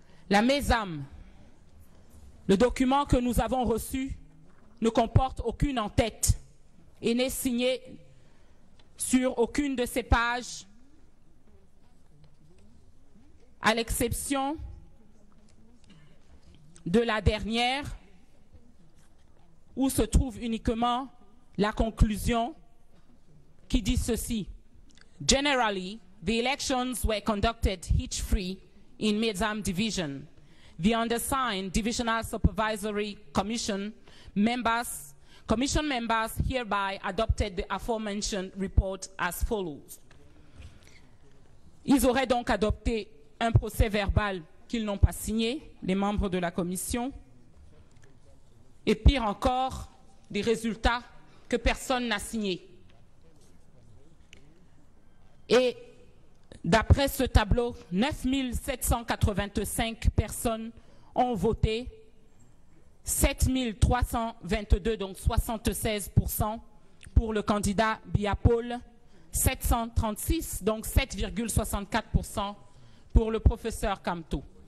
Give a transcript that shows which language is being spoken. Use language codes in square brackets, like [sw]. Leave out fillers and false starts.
[fr] La MESAM, le document que nous avons reçu, ne comporte aucune en-tête et n'est signé sur aucune de ces pages, à l'exception de la dernière, où se trouve uniquement la conclusion qui dit ceci. [en] Generally, the elections were conducted hitch-free in Medzam Division. The undersigned Divisional Supervisory Commission members hereby adopted the aforementioned report as follows. [fr] Ils auraient donc adopté un procès verbal qu'ils n'ont pas signé, les membres de la commission, et pire encore, des résultats que personne n'a signés. Et d'après ce tableau, 9 785 personnes ont voté, 7 322, donc 76%, pour le candidat Biapol, 736, donc 7,64% pour le professeur Kamto.